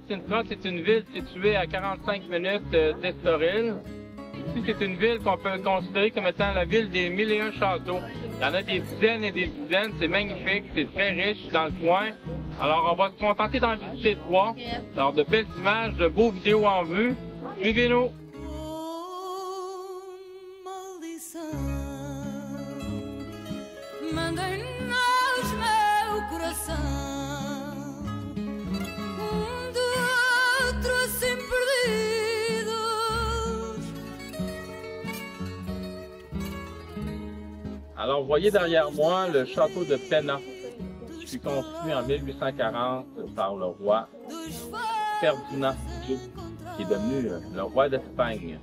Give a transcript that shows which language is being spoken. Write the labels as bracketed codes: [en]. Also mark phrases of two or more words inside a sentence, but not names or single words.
[fr] Sintra, c'est une ville située à 45 minutes d'Estoril. Ici, c'est une ville qu'on peut considérer comme étant la ville des 1001 châteaux. Il y en a des dizaines et des dizaines. C'est magnifique, c'est très riche dans le coin. Alors, on va se contenter d'en visiter 3. Alors, de belles images, de beaux vidéos en vue. Suivez-nous! [pt] Mandem-nos meu coração. [fr] Alors, vous voyez derrière moi le château de Penna, qui fut construit en 1840 par le roi Ferdinand II, qui est devenu le roi d'Espagne.